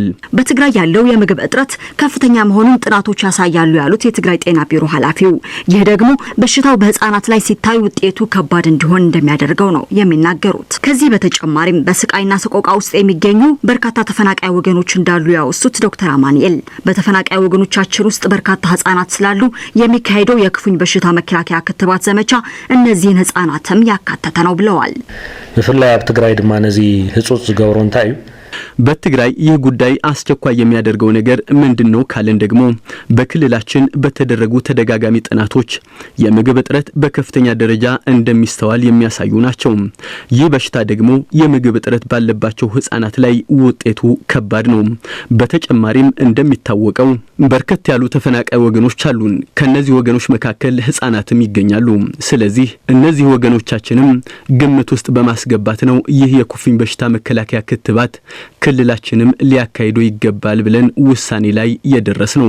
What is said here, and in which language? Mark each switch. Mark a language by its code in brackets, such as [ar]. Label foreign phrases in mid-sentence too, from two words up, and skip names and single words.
[am] በትግራይ ያለው የምግብ እጥረት ከፍተኛ መሆኑን ጥናቶች ያሳያሉ ያሉት የትግራይ ጤና ቢሮ ኃላፊው ይህ ደግሞ በሽታው በህፃናት ላይ ሲታይ ውጤቱ ከባድ እንዲሆን እንደሚያደርገው ነው የሚናገሩት። ከዚህ በተጨማሪም በስቃይና ሰቆቃ ውስጥ የሚገኙ በርካታ ተፈናቃይ ወገኖች እንዳሉ ያወሱት ዶክተር አማኑኤል በተፈናቃይ ወገኖቻችን ውስጥ በርካታ ህፃናት ስላሉ የሚካሄደው የኩፍኝ በሽታ መከላከያ ክትባት ዘመቻ እነዚህን ህፃናትም ያካተተ ነው ብለዋል። [ti] በፍላይ አብ ትግራይ ድማ ነዚ ህጹጽ ዝገብሩ እንታይ [am] በትግራይ ይህ ጉዳይ አስቸኳይ የሚያደርገው ነገር ምንድነው ካለን ደግሞ በክልላችን በተደረጉ ተደጋጋሚ ጥናቶች የምግብ እጥረት በከፍተኛ ደረጃ እንደሚስተዋል የሚያሳዩ ናቸው። ይህ በሽታ ደግሞ የምግብ እጥረት ባለባቸው ህፃናት ላይ ውጤቱ ከባድ ነው። በተጨማሪም እንደሚታወቀው በርከት ያሉ ተፈናቃይ ወገኖች አሉን። ከነዚህ ወገኖች መካከል ህፃናትም ይገኛሉ። ስለዚህ እነዚህ ወገኖቻችንም ግምት ውስጥ በማስገባት ነው ይህ የኩፍኝ በሽታ መከላከያ ክትባት ክልላችንም ሊያካሂዱ ይገባል ብለን ውሳኔ ላይ የደረስነው።